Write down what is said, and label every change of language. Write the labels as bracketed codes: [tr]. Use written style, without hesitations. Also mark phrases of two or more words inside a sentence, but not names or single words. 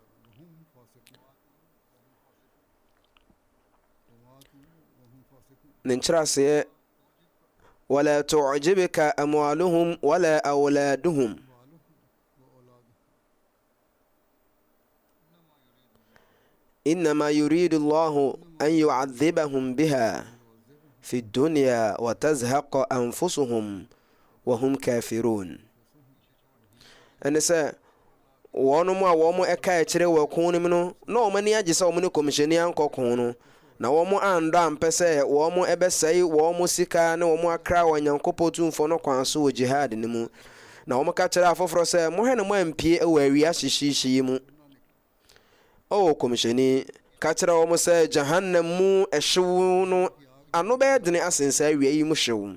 [ar] ننشراسي ولا تعجبك أموالهم ولا أولادهم إنما يريد الله أن يعذبهم بها في الدنيا وتزهق أنفسهم وهم كافرون. [ak] أنسى wɔn mu a wɔn ɛka akyerɛ wɔ ko no mu no na wɔn ani agye sɛ wɔn ne kɔmhyɛni ankɔ ko no na wɔn andɔ ampɛ sɛ wɔn ɛbɛsɛe wɔn sika ne wɔn akra wɔ Nyankopɔn tumfoɔ no kwan so wɔ jihad ne mu na wɔn ka kyerɛ afoforɔ sɛ mohɛ ne mo ampie wɔ awia hyehyehye yi mu o kɔmhyɛni ka kyerɛ wɔn sɛ jahannam mu ɛhyew no ano bɛyɛ dene asensa awia yi mu hyew